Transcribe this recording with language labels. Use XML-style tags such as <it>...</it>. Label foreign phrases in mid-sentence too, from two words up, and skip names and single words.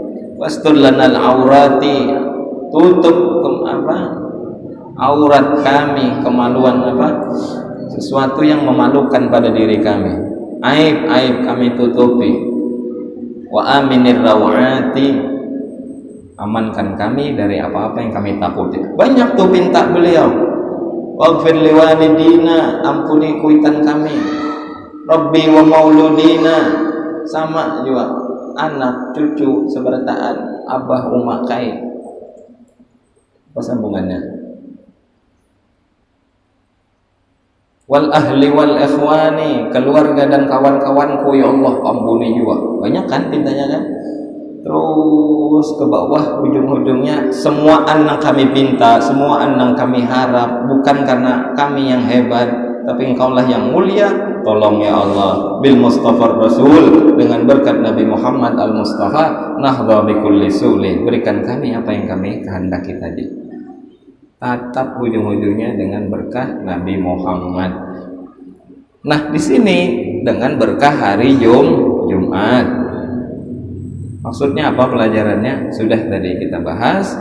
<ar>واستر لنا العورات,</ar> <id>tutup aurat kami, kemaluan sesuatu yang memalukan pada diri kami, aib kami tutupi.</id> <ar>وآمن الروعات,</ar> <id>amankan kami dari apa-apa yang kami takuti.</id> <bjn>Banyak tuh pinta beliau.</bjn> <ar>واغفر لوالدينا,</ar> <bjn>ampuni kuitan kami.</bjn> <ar>ربي ومولودينا,</ar> <bjn>sama juga anak cucu seberataan abah umakai.</bjn> <id>Apa sambungannya?</id> <ar>والأهل والإخوان,</ar> <id>keluarga dan kawan-kawanku ya Allah, ampuni juga. Banyak kan pintanya kan? Terus ke bawah ujung-ujungnya, semua anak kami pinta, semua anak kami harap, bukan karena kami yang hebat, tapi Engkaulah yang mulia. Tolong ya Allah,</id> <ar>بالمصطفى رسول,</ar> <id>dengan berkat Nabi Muhammad Al Mustafa,</id> <ar>نحظى بكل سؤل,</ar> <id>berikan kami apa yang kami kehendaki tadi. Tatap ujung-ujungnya dengan berkah Nabi Muhammad. Nah, di sini dengan berkah hari Jumat. Maksudnya apa pelajarannya? Sudah tadi kita bahas.</id>